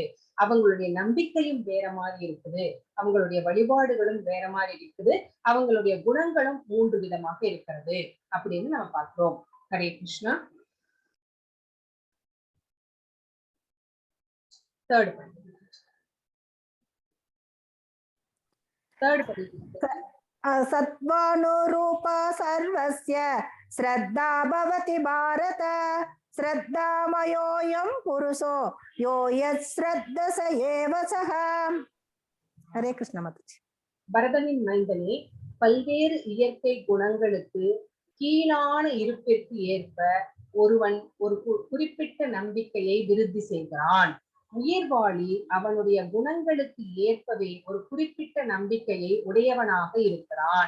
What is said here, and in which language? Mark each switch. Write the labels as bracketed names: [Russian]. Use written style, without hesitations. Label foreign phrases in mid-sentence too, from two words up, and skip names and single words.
[Tamil] அவங்களுடைய நம்பிக்கையும் வேற மாதிரி இருக்குது. அவங்களுடைய வழிபாடுகளும் வேற மாதிரி இருக்குது. அவங்களுடைய குணங்களும் 3 விதமாக இருக்கிறது அப்படின்னு நம்ம பார்க்கிறோம். [Sanskrit] हरे कृष्ण. தேர்ட் सत्त्वानुरूपा सर्वस्य श्रद्धा भवति भारत श्रद्धामयोऽयं पुरुषो यो यत् स एव सः. हरे कृष्ण माताजी. [Tamil] பரதனின் மைந்தனே, பல்வேறு இயற்கை குணங்களுக்கு கீழான இருப்பிற்கு ஏற்ப ஒருவன் ஒரு குறிப்பிட்ட நம்பிக்கையை விருத்தி செய்கிறான். உயிர்வாழி அவனுடைய குணங்களுக்கு ஏற்பவே ஒரு குறிப்பிட்ட நம்பிக்கையை உடையவனாக இருக்கிறான்.